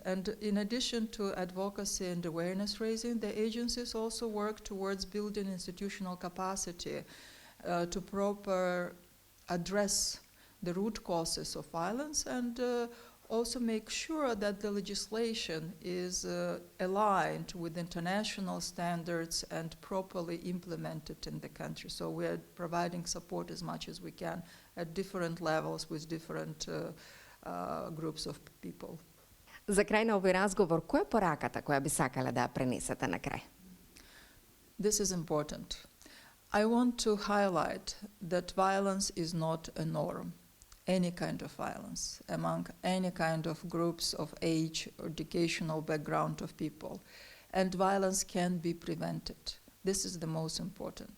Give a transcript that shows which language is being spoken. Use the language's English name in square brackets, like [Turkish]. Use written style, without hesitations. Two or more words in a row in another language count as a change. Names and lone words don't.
[English] And in addition to advocacy and awareness raising, the agencies also work towards building institutional capacity to proper address the root causes of violence and also make sure that the legislation is aligned with international standards and properly implemented in the country. So we are providing support as much as we can at different levels with different groups of people. [Macedonian] За крај на овој разговор, која е пораката која би сакале да ја пренесете на крај? [English] This is important. I want to highlight that violence is not a norm. Any kind of violence among any kind of groups of age or educational background of people. And violence can be prevented. This is the most important.